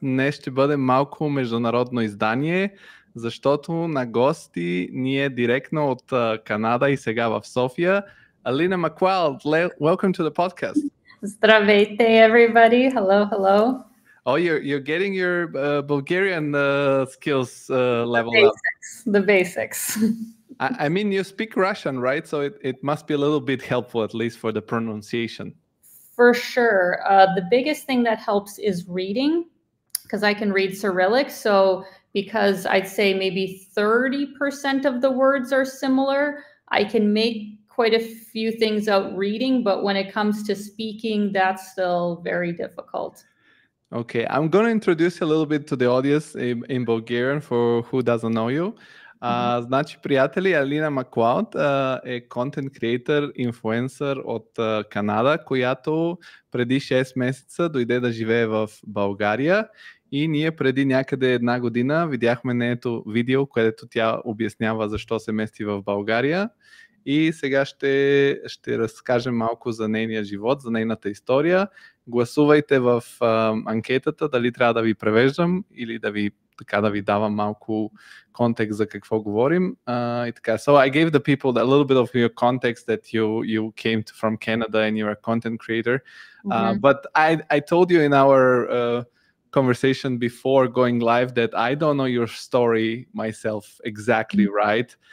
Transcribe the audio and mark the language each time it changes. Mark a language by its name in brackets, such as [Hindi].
[Bulgarian] Днес ще бъде малко международно издание, защото на гости ние директно от Канада и сега в София. [English] Alina McLeod, welcome to the podcast. Здравейте, everybody. Hello, hello. Oh, you're getting your Bulgarian skills level the up. The basics. I mean, you speak Russian, right? So it must be a little bit helpful, at least for the pronunciation. For sure. The biggest thing that helps is reading, because I can read Cyrillic. So because I'd say maybe 30% of the words are similar, I can make quite a few things out reading, but when it comes to speaking, that's still very difficult. Okay, I'm going to introduce a little bit to the audience in Bulgarian for who doesn't know you. [Bulgarian] Значи, приятели, Алина Маклауд е контент креатор, инфлуенсър от Канада, която преди 6 месеца дойде да живее в България и ние преди някъде една година видяхме нейното видео, където тя обяснява защо се мести в България и сега ще разкажем малко за нейния живот, за нейната история. Гласувайте в анкетата дали трябва да ви превеждам или да ви давам малко контекст за какво говорим. И така. [English] So I gave the people a little bit of your context that you came from Canada and you're a content creator. But I told you in our conversation before going live that I don't know your story myself exactly, right?